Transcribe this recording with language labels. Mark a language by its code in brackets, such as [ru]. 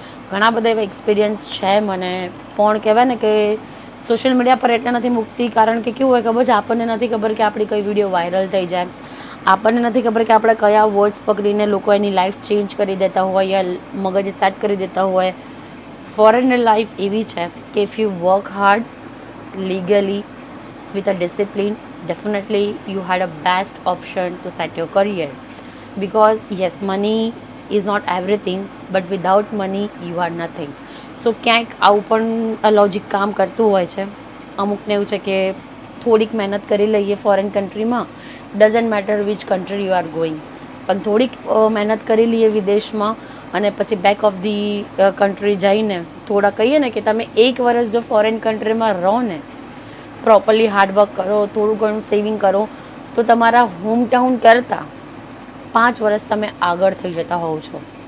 [gu] ઘણા બધા એવા એક્સપિરિયન્સ છે મને, પણ કહેવાય ને કે સોશિયલ મીડિયા પર એટલે નથી મૂકતી કારણ કે કેવું હોય ખબર છે, આપણને નથી ખબર કે આપણી કઈ વિડીયો વાયરલ થઈ જાય, આપણને નથી ખબર કે આપણે કયા વર્ડ્સ પકડીને લોકો એની લાઈફ ચેન્જ કરી દેતા હોય યા મગજ સેટ કરી દેતા હોય. [en] foreigner life [gu] એવી છે કે [en] If you work hard legally with a discipline, definitely you had a best option to set your career. Because yes, money is not everything, but without money you are nothing. [gu] So ક્યાંક આવું પણ logic કામ કરતું હોય છે. અમુકને એવું છે કે થોડીક મહેનત કરી લઈએ ફોરેન કન્ટ્રીમાં, [en] doesn't matter which country you are going, [gu] પણ થોડીક મહેનત કરી લઈએ વિદેશમાં અને પછી [en] back of the country [gu] જઈને થોડા કહીએ ને કે તમે 1 વર્ષ જો ફોરેન કન્ટ્રીમાં રહો ને, પ્રોપરલી હાર્ડવર્ક કરો, થોડું ઘણું સેવિંગ કરો, તો તમારા હોમટાઉન કરતાં 5 વર્ષ તમે આગળ થઈ જતા હોવ છો.